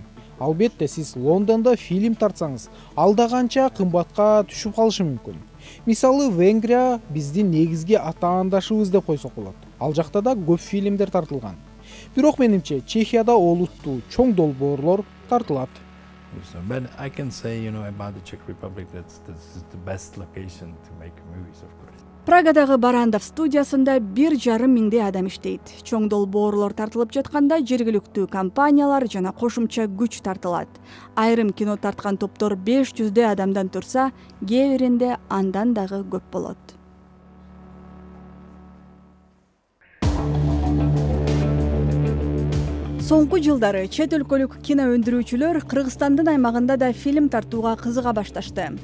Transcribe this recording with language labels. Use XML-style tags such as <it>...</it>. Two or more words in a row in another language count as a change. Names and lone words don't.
<ky>Албетте, сиз Лондондо фильм тартсаңыз, алда канча кымбатка түшүп калышы мүмкүн. Мисалы, Венгрия биздин негизги атаандашыбыз деп койсок болот. Ал жакта да көп фильмдер тартылган. Бирок менимче, Чехияда олуттуу чоң долбоорлор тартылат.</ky> <en>But I can say, about the Czech Republic that this is the best location to make movies, of course.</en> <ky>Прагадагы Барандов студиясында 1,5 миңдей адам иштейт. Чоң долбоорлор тартылып жатканда жергиликтүү компаниялар жана кошумча күч тартылат. Айрым кино тарткан топтор 500 адамдан турса, кээ биринде андан дагы көп болот. Соңку жылдары чет өлкөлүк кино өндүрүүчүлөр Кыргызстандын аймагында да фильм тартууга кызыга башташты.</ky>